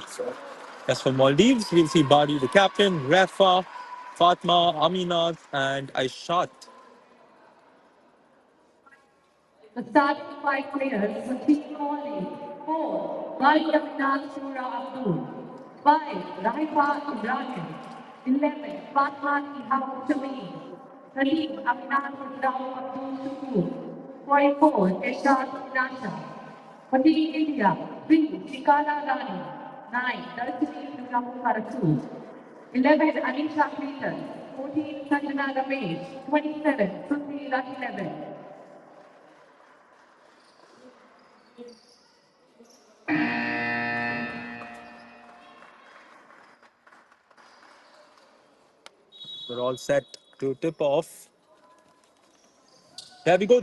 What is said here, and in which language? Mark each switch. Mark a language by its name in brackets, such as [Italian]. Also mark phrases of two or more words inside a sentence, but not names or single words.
[English] As for Maldives, we'll see Badi, the captain, Rafa, Fatma, Aminat, and Aishat. The starting five players for Team Mali. 4. Bali Shura Abdul. 5. Raifa Ibrahim. 11. Fatma Ihab Shamim. 13. Aminat Rao Abdul Sukur. 44. Eshad Nasha. For Team India. 3. Shikala Rani. 9. Darshini Nuramu Karasu. 11. Anisha Peter. 14. Sanjana Ramesh. 27. Sundi Lucky 11. We're all set to tip off. There we go.